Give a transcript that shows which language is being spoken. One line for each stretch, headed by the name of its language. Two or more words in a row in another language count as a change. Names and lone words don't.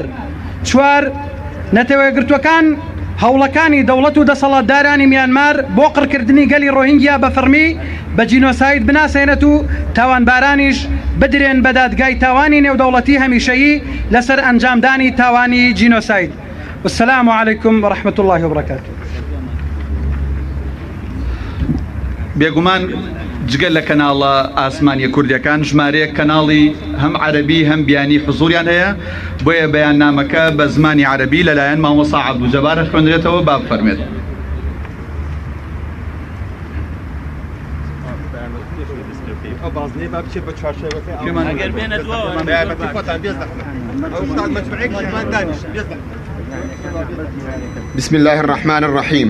Central Kurdish: چوار نەتەوەیەگرتووەکان هەوڵەکانی دەوڵەت و دەسەڵاتدارانی میانمار بۆ قڕکردنی گەلی ڕۆهینگیا بە فەرمی بە جینۆساید بناسێنێت و تاوانبارانیش بدرێن بە دادگای تاوانی نێودەوڵەتی هەمیشەیی لەسەر ئەنجامدانی تاوانی جینۆساید.
Arabic: والسلام عليكم ورحمة الله وبركاته.
Central Kurdish: بێگومان جگەل لە کەناڵە ئاسمانیە کوردیەکان ژمارەیە کەناڵی هەم عەرەبی هەم بیانی حزوریان هەیە. بۆیە بەیاننامەکە بە زمانی عەرەبی لەلایەن مامۆستا عەبدوجەبار خوێندرێتەوە با بفەرمێت.
Arabic: بسم الله الرحمن الرحيم.